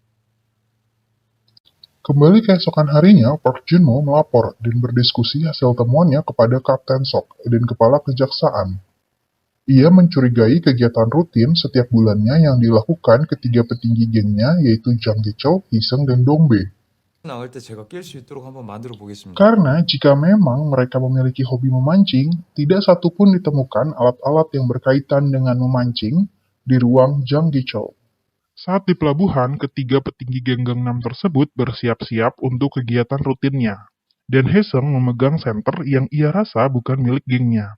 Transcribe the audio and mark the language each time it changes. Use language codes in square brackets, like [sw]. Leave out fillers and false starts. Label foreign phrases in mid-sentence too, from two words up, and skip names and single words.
[id] Kembali keesokan harinya, Park Jun-mo melapor dan berdiskusi hasil temuannya kepada Kapten Sok dan Kepala Kejaksaan. Ia mencurigai kegiatan rutin setiap bulannya yang dilakukan ketiga petinggi gengnya yaitu Jang Gi-chul, Hee-seung, dan Dong-bae. [ko] 나갈 때 제가 낄 수 있도록 한번 만들어 보겠습니다. [id] Karena jika memang mereka memiliki hobi memancing, tidak satupun ditemukan alat-alat yang berkaitan dengan memancing di ruang Jang Gi-chul. Saat di pelabuhan, ketiga petinggi geng Gangnam tersebut bersiap-siap untuk kegiatan rutinnya, dan Hee-seung memegang senter yang ia rasa bukan milik gengnya.